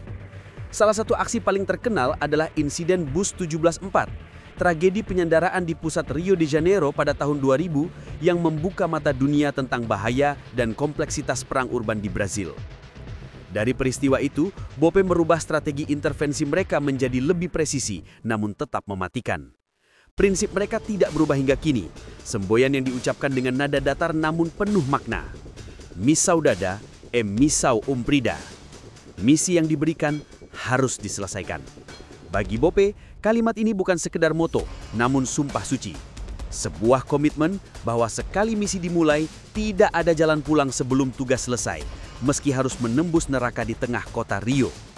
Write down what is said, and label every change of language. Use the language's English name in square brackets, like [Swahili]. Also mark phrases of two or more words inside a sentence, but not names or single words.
[Indonesian] Salah satu aksi paling terkenal adalah insiden Bus 17-4, tragedi penyandaraan di pusat Rio de Janeiro pada tahun 2000 yang membuka mata dunia tentang bahaya dan kompleksitas perang urban di Brazil. Dari peristiwa itu, Bope merubah strategi intervensi mereka menjadi lebih presisi, namun tetap mematikan. Prinsip mereka tidak berubah hingga kini, semboyan yang diucapkan dengan nada datar namun penuh makna. [Portuguese] Missão dada é missão cumprida. [Indonesian] Misi yang diberikan harus diselesaikan. Bagi Bope, kalimat ini bukan sekedar moto, namun sumpah suci. Sebuah komitmen bahwa sekali misi dimulai, tidak ada jalan pulang sebelum tugas selesai, meski harus menembus neraka di tengah kota Rio.